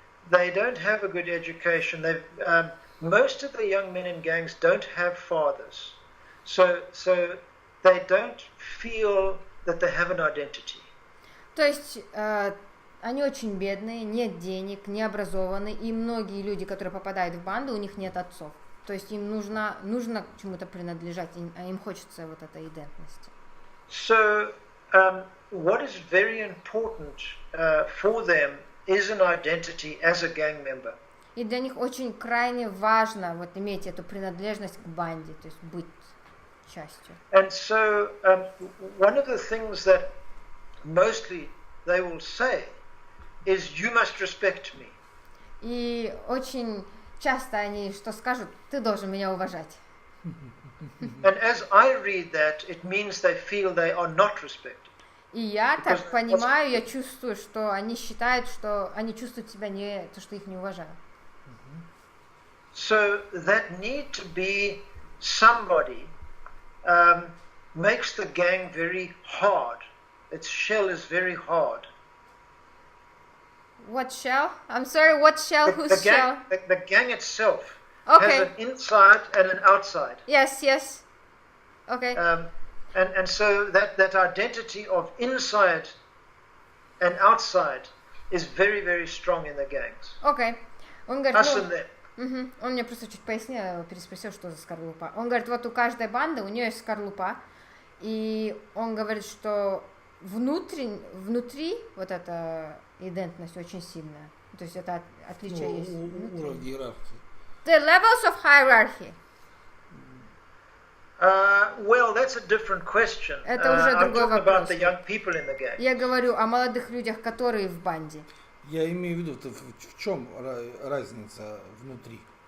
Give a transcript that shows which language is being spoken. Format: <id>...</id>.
<en>They don't have a good education. Most of the young men in gangs don't have fathers. So they don't feel that they have an identity.</en> <ru>То есть они очень бедные, нет денег, не образованы, и многие люди, которые попадают в банду, у них нет отцов. То есть им нужно чему-то принадлежать, а им хочется вот этой идентности.</ru> <en>So what is very important for them is an identity as a gang member.</en> <ru>И для них очень крайне важно вот иметь эту принадлежность к банде, то есть быть частью.</ru> <en>And so one of the things that mostly they will say is you must respect me.</en> <ru>И очень часто они что скажут: ты должен меня уважать.</ru> <en>And as I read that, it means they feel they are not respected.</en> <ru>И я так понимаю, я чувствую, что они считают, что они чувствуют себя не то, что их не уважают.</ru> <en>So that need to be somebody makes the gang very hard. Its shell is very hard. What shell? I'm sorry, what shell? Whose shell? The gang itself Okay. has an inside and an outside. Yes. Okay. And so that identity of inside and outside is very, very strong in the gangs.</en> <ru>Okay. Он говорит,</ru> <en>Us and them.</en> <ru>Он мне просто чуть пояснил, переспросил, что за скорлупа. Он говорит, вот у каждой банды, у нее есть скорлупа, и он говорит, что внутри вот эта идентность очень сильная. То есть это отличие есть. Уровень иерархии.</ru> <en>The levels of hierarchy. Well, that's a different question.</en> <ru>Это уже</ru> <en>I'm</en> <ru>другой</ru> <en>talking</en> <ru>вопрос.</ru> <en>about the young people in the gang.</en> <ru>Я говорю о молодых людях, которые в банде. Я имею в виду, в чем разница внутри?</ru>